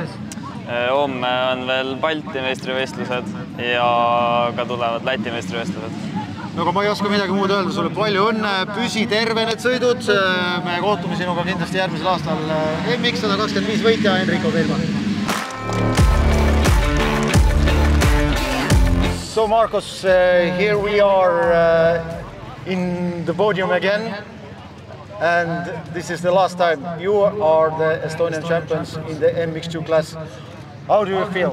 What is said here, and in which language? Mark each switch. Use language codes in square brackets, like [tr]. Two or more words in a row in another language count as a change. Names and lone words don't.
[et] Homme on veel Balti meistrivõistlused ja ka tulevad Läti meistrivõistlused. Aga ma ei oska midagi muud öelda, sulle palju õnne, püsi terve need sõidud, me kohtume sinuga kindlasti järgmisel aastal MX125 võitja Enrico Keilmann. [en] So Marcos, here we are in the podium again, and this is the last time you are the Estonian champions in the MX2 class. How do you feel?